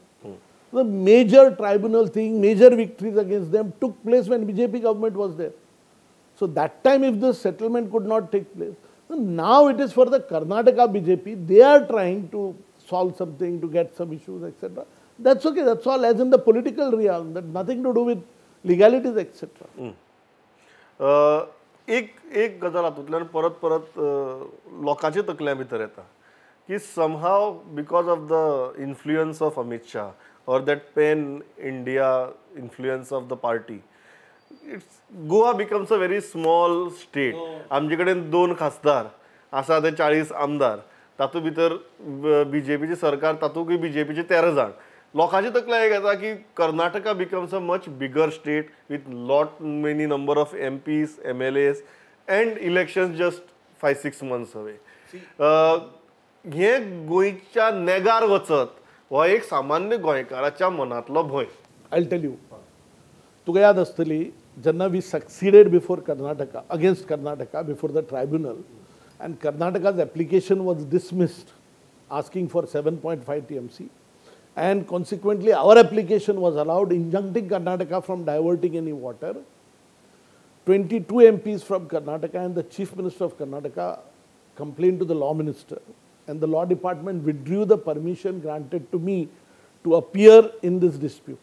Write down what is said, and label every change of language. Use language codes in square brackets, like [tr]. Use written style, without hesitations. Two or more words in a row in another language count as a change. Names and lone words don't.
[en] The major tribunal thing, major victories against them took place when BJP government was there. So that time if the settlement could not take place, so now it is for the Karnataka BJP, they are trying to solve something, to get some issues, etc. That's okay, that's all, as in the political realm, that nothing to do with legalities, etc. [kok] एक गजाल हातूंतल्यान परत परत लोकांच्या तकल्या भितर येता की [en] somehow because of the influence of Amit Shah or that pan-India influence of the party, Goa becomes a very small state. [kok] आमचे कडेन 2 खासदार आसा ते 40 आमदार, तातूंत भितर बीजेपीचे सरकार, तातूंतय बीजेपीचे 13 जाण. लोकांची तकल्या एक येता की [en] कर्नाटका becomes a much bigger state with many number of MPs, MLAs and elections just 5-6 months away. [kok] हे गोंयच्या नेगार वचत हो एक सामान्य गोंयकाराच्या मनातलो भय. [en] I'll tell you. [kok] तुका याद आसतली जेन्ना [en] we succeeded before Karnataka, against Karnataka before the tribunal, and Karnataka's application was dismissed asking for 7.5 TMC, and consequently our application was allowed, injuncting Karnataka from diverting any water. 22 MPs from Karnataka and the Chief Minister of Karnataka complained to the Law Minister, and the Law Department withdrew the permission granted to me to appear in this dispute.